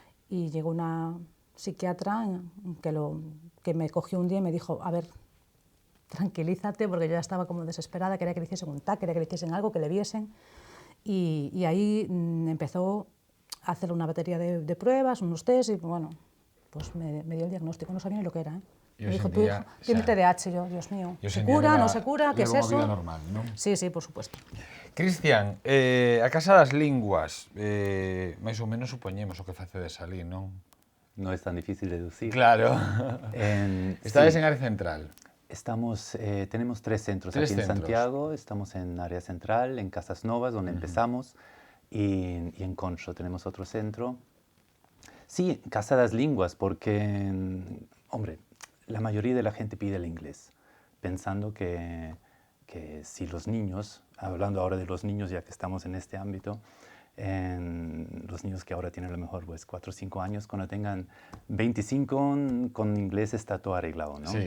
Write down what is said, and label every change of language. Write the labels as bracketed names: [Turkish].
[Spanish] Y llegó una psiquiatra que me cogió un día y me dijo, a ver, tranquilízate, porque yo ya estaba como desesperada, quería que le hiciesen un TAC, quería que le hiciesen algo, que le viesen. Y ahí empezó a hacer una batería de pruebas, unos test, y bueno, pues me dio el diagnóstico, no sabía ni lo que era, ¿eh? Me dijo, tu hijo tiene TDAH, yo, Dios mío, ¿se cura, no se cura, qué es eso? Vida normal, ¿no? Sí, por supuesto. [Galician] Cristian, a Casa das Linguas, máis ou menos supoñemos o que facedes ali, non? [Spanish] No es tan difícil deducir. Claro. [Galician] Estades en área central. [Spanish] Tenemos 3 centros aquí en Santiago, estamos en área central, en Casas Novas, donde empezamos, y en Concho tenemos otro centro. Sí, Casa das Linguas, porque, hombre, la mayoría de la gente pide el inglés, pensando que si los niños, hablando ahora de los niños ya que estamos en este ámbito, los niños que ahora tienen a lo mejor pues 4 o 5 años, cuando tengan 25 con inglés está todo arreglado, ¿no?